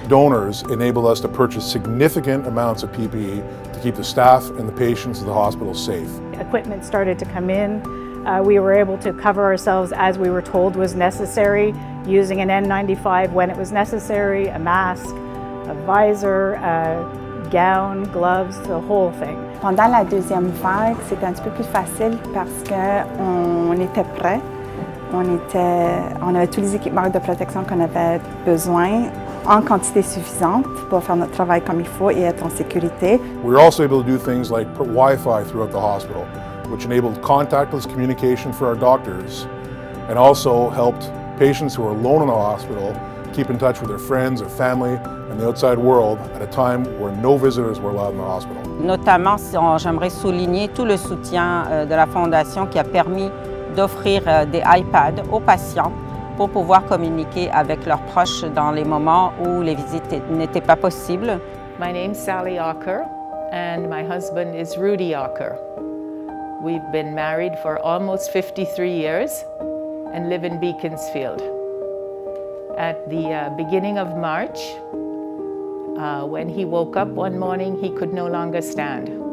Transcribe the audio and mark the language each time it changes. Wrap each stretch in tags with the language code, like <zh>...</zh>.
<en>Donors enabled us to purchase significant amounts of PPE to keep the staff and the patients of the hospital safe. Equipment started to come in. We were able to cover ourselves as we were told was necessary, using an N95 when it was necessary, a mask, a visor, gown, gloves, the whole thing.</en> <fr>Pendant la deuxième vague, c'était un petit peu plus facile parce qu'on était prêts. On avait tous les équipements de protection qu'on avait besoin en quantité suffisante pour faire notre travail comme il faut et être en sécurité.</fr> <en>We were also able to do things like put Wi-Fi throughout the hospital, which enabled contactless communication for our doctors and also helped patients who are alone in the hospital keep in touch with their friends, their family, and the outside world at a time where no visitors were allowed in the hospital.</en> <fr>Notamment, j'aimerais souligner tout le soutien de la Fondation qui a permis d'offrir des iPads aux patients pour pouvoir communiquer avec leurs proches dans les moments où les visites n'étaient pas possibles.</fr> <en>My name's Sally Ocker, and my husband is Rudy Ocker. We've been married for almost 53 years and live in Beaconsfield. At the beginning of March, when he woke up one morning, he could no longer stand.</en>